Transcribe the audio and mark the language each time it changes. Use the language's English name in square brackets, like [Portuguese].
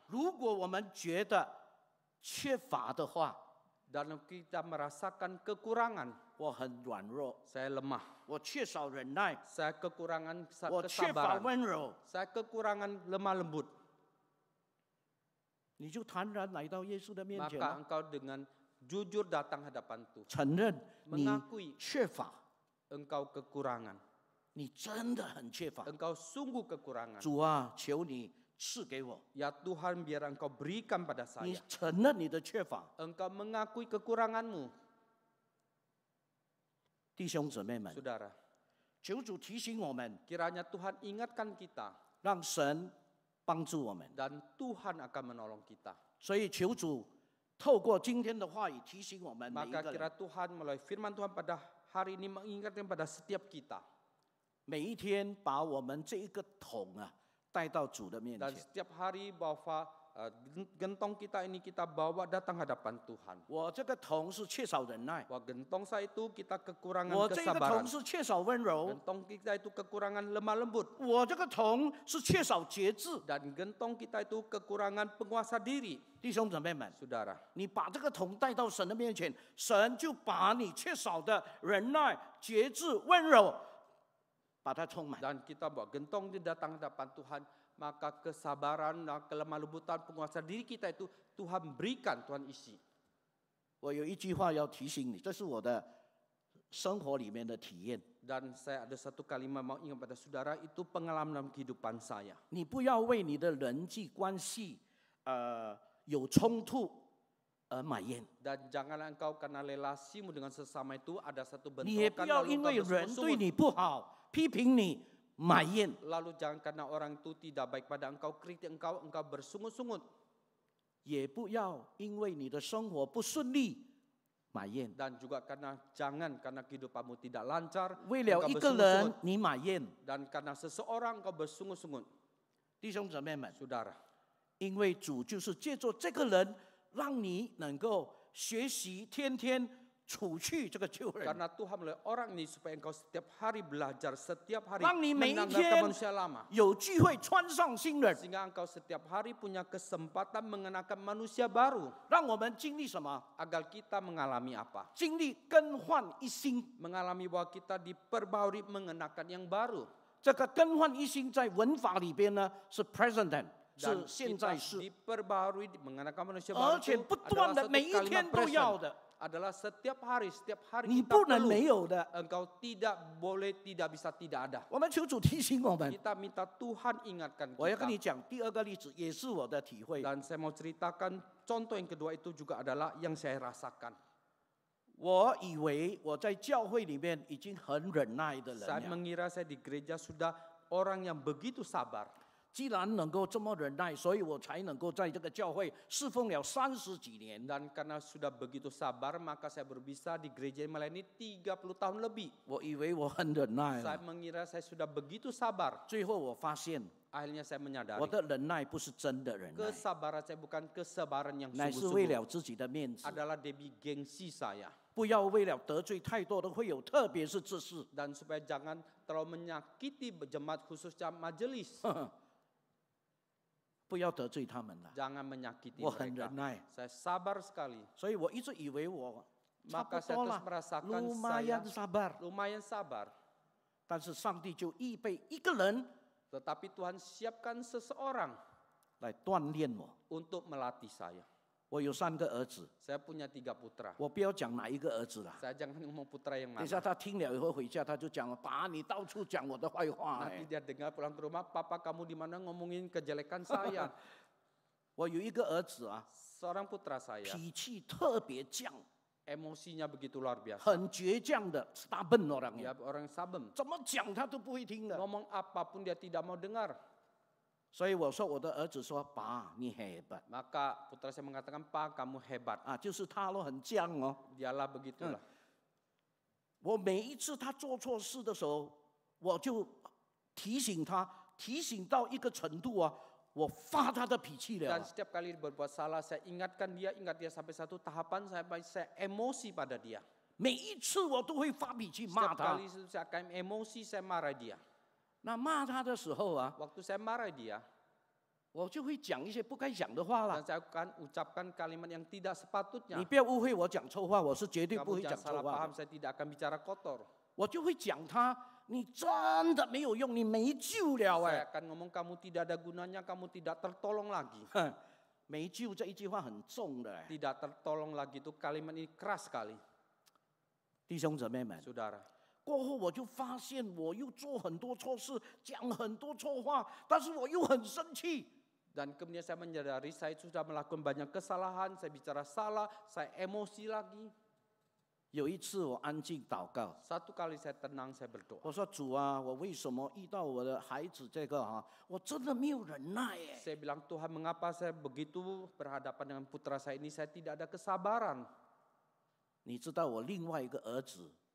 [Chinese] 如果我们觉得缺乏的话， [Indonesian] Dan kita merasakan kekurangan. [Chinese] 我很软弱， [Indonesian] Saya lemah. [Chinese] 我缺少忍耐， [Indonesian] Saya kekurangan [Chinese] 我缺乏 [Indonesian] kesabaran. [Chinese] 温柔， [Indonesian] Saya kekurangan lemah lembut. [Chinese] 你就坦然来到耶稣的面前 [Indonesian] Maka [Chinese] 了， [Indonesian] engkau dengan jujur datang hadapan Tuhan. [Chinese] 承认你 [Indonesian] Mengakui [Chinese] 缺乏， [Indonesian] engkau kekurangan. [Chinese] 你真的很缺乏。 [Indonesian] Engkau sungguh kekurangan. [Chinese] 主啊，求你赐给我。 [Indonesian] Ya Tuhan, biar engkau berikan pada [Chinese] 你 [Indonesian] saya. [Chinese] 承认你的缺乏， [Indonesian] Engkau mengakui kekuranganmu. [Chinese] 弟兄姊妹们， [Indonesian] Saudara, [Chinese] 求主提醒我们， [Indonesian] kiranya Tuhan ingatkan kita. [Chinese] 让神帮助我们。 [Indonesian] Dan Tuhan akan menolong kita. [Chinese] 所以求主透过今天的话语提醒我们每一 [Indonesian] Maka [Chinese] 个 [Indonesian] kira [Chinese] 人， [Indonesian] Tuhan melalui firman Tuhan pada hari ini mengingatkan pada setiap kita. [Chinese] 每一天把我们这一个桶啊带到主的面 [Indonesian] Dan [Chinese] 前。 [Indonesian] setiap hari bawa gentong kita ini kita bawa datang hadapan Tuhan. [Chinese] 我这个桶是缺少忍耐， [Indonesian] Wah, gentong saya itu kita kekurangan [Chinese] 我这个 [Indonesian] kesabaran. [Chinese] 桶是缺少温柔， [Indonesian] Gentong kita itu kekurangan lemah lembut. [Chinese] 我这个桶是缺少节制。 [Indonesian] Dan gentong kita itu kekurangan penguasa diri. [Chinese] 弟兄姊妹们， [Indonesian] Saudara, [Chinese] 你把这个桶带到神的面前，神就把你缺少的忍耐、节制、温柔，把它充满。 [Indonesian] dan kita bawa gentong di datang hadapan Tuhan, maka kesabaran dan kelemah lembutan penguasa diri kita itu Tuhan berikan, Tuhan isi. [Chinese] 我有一句话要提醒你，这是我的生活里面的体验。 [Indonesian] Dan saya ada satu kalimat mau ingat pada saudara, itu pengalaman dalam kehidupan saya. [Chinese] 你不要为你的人际关系，有冲突而埋怨， [Indonesian] Dan janganlah engkau karena relasimu dengan sesama itu ada satu [Chinese] 你也不 [Indonesian] bentrokan [Chinese] 要 [Indonesian] lalu [Chinese] 因 [Indonesian] engkau [Chinese] 为人对 [Indonesian] bersungut-sungut. [Chinese] 你不好，批评你埋怨。 [Indonesian] Lalu jangan karena orang itu tidak baik pada engkau, kritik engkau bersungut-sungut. [Chinese] 也不要因为你的生活不顺利埋怨， [Indonesian] Dan juga jangan karena kehidupanmu tidak lancar, [Chinese] 为了 [Indonesian] engkau [Chinese] 一个 [Indonesian] bersungut-sungut. [Chinese] 人你埋怨。 [Indonesian] Dan karena seseorang engkau bersungut-sungut. [Chinese] 弟兄姊妹们， [Indonesian] Saudara, [Chinese] 因为主就是借助这个人，让你能够学习天天除去这个旧人， [Indonesian] karena Tuhan melalui orang ini supaya engkau setiap hari belajar, setiap hari [Chinese] 让你每一 [Indonesian] menanggalkan [Chinese] 天 [Indonesian] manusia lama. [Chinese] 有机会穿上新人， [Indonesian] Sehingga engkau setiap hari punya kesempatan mengenakan manusia baru. [Chinese] 让我们经历什么？ [Indonesian] Agar kita mengalami apa? [Chinese] 经历更换一新。 [Indonesian] Mengalami bahwa kita diperbarui mengenakan yang baru. [Chinese] 这个更换一新在文法里边呢是 present tense， 是 [Indonesian] Dan [Chinese] 现 [Indonesian] kita [Chinese] 在式， [Indonesian] diperbarui mengenakan manusia [Chinese] 而 [Indonesian] baru [Chinese] 且 [Indonesian] itu [Chinese] 不断 [Indonesian] adalah [Chinese] 的 [Indonesian] satu [Chinese] 每一 [Indonesian] kalimat [Chinese] 天都要 [English] present. [Chinese] 的， [Indonesian] Adalah setiap hari [Chinese] 你 [Indonesian] kita [Chinese] 不能 [Indonesian] perlu. [Chinese] 没有的。 [Indonesian] Engkau tidak boleh, tidak bisa, tidak ada. [Chinese] 我们求主提醒我们。 [Indonesian] Kita minta Tuhan ingatkan [Chinese] 我要跟你 [Indonesian] kita. [Chinese] 讲第二个例子，也是我的体会。 [Indonesian] Dan saya mau ceritakan contoh yang kedua itu juga adalah yang saya rasakan. [Chinese] 我以为我在教会里面已经很忍耐的人 [Indonesian] Saya [Chinese] 了， [Indonesian] mengira saya di gereja sudah orang yang begitu sabar. [Chinese] 既然能够这么忍耐，所以我才能够在这个教会侍奉了30几年。 [Indonesian] Dan karena sudah begitu sabar, maka saya berbisa di gereja yang melayani 30 tahun lebih. [Chinese] 我以为我很忍耐 [Indonesian] Saya [Chinese] 了， [Indonesian] mengira saya sudah begitu sabar. [Chinese] 最后我发现 [Indonesian] Akhirnya saya menyadari [Chinese] 我的忍耐不是真的忍耐， [Indonesian] kesabaran saya bukan kesabaran yang [Chinese] 乃是为 [Indonesian] sungguh-sungguh. [Chinese] 了自己的面子。 [Indonesian] Adalah demi gengsi saya. [Chinese] 不要为了得罪太多的会友，特别是这事。 [Indonesian] Dan supaya jangan terlalu menyakiti jemaat khususnya majelis. [Chinese] 不要得罪他们了。 [Indonesian] Jangan menyakiti [Chinese] 我很 [Indonesian] mereka. [Chinese] 忍耐， [Indonesian] Saya sabar sekali. [Chinese] 所以我一直以为我差不 [Indonesian] Maka saya [Chinese] 多 [Indonesian] terus [Chinese] 了， [Indonesian] merasakan lumayan saya sabar。 lumayan sabar. [Chinese] 但是上帝就预备一个人 [Indonesian] Tetapi Tuhan siapkan seseorang [Chinese] 来锻炼我， [Indonesian] untuk melatih saya. [Chinese] 我有3个儿子， [Indonesian] Saya punya 3 putra. [Chinese] 我不要讲哪一个儿子啦。 [Indonesian] Saya jangan ngomong putra yang [Chinese] 等一下 [Indonesian] mana. [Chinese] 他听了以后回家，他就讲了：“爸，你到处讲我的坏话。” [Indonesian] Nanti dia dengar pulang ke rumah, papa kamu di mana ngomongin kejelekan saya. [Chinese] 我有一个儿子啊， [Indonesian] Seorang putra saya, [Chinese] 脾气特别犟， [Indonesian] emosinya begitu luar biasa. [Chinese] 很倔强的 [English] stubborn [Indonesian] orangnya， Dia orang saben. [Chinese] 怎么讲他都不会听的。 [Indonesian] Ngomong apapun dia tidak mau dengar. [Chinese] 所以我说我的儿子说：“爸，你hebat [Indonesian] ，Maka putra saya mengatakan, "Pa, kamu hebat." [Chinese] 啊！” 就是他咯，很犟哦。 [Indonesian] Dialah begitulah. [Chinese] 我每一次他做错事的时候，我就提醒他，提醒到一个程度啊，我发他的脾气了 [Indonesian] Dan。 setiap kali berbuat salah, saya ingatkan dia, ingat dia sampai satu tahapan sampai saya emosi pada dia. [Chinese] 每一次我都会发脾气骂 [Indonesian] Setiap [Chinese] 他。 [Indonesian] kali saya akan emosi, saya marah dia. [Chinese] 那骂他的时候啊， [Indonesian] Waktu saya marah dia, [Chinese] 我就会讲一些不该讲的话 [Indonesian] dan [Chinese] 啦。 [Indonesian] saya akan ucapkan kalimat yang tidak sepatutnya. [Chinese] 你不要误会我讲臭话，我是绝对不 [Indonesian] Kamu [Chinese] 会讲 [Indonesian] jangan [Chinese] 臭 [Indonesian] salah [Chinese] 话 [Indonesian] paham, [Chinese] 的。 [Indonesian] saya tidak akan bicara kotor. [Chinese] 我就会讲他，你真的没有用，你没救了 [Indonesian] Saya [Chinese] 哎。 [Indonesian] akan ngomong kamu tidak ada gunanya, kamu tidak tertolong lagi. [Chinese] 哼，没救这一句话很重的哎， [Indonesian] Tidak tertolong lagi itu kalimat ini keras sekali, [Chinese] 弟兄姊妹们。 [Indonesian] saudara. [Chinese] 过后我就发现我又做很多错事，讲很多错话，但是我又很生气。 [Indonesian] Dan kemudian saya menyadari saya sudah melakukan banyak kesalahan, saya bicara salah, saya emosi lagi. [Chinese] 有一次我安静祷告， [Indonesian] Satu kali saya tenang, saya berdoa. [Chinese] 我说主啊，我为什么遇到我的孩子这个啊，我真的没有忍耐耶。 [Indonesian] Saya bilang, Tuhan, mengapa saya begitu berhadapan dengan putra saya ini, saya tidak ada kesabaran. [Chinese] 你知道我另外一个儿子，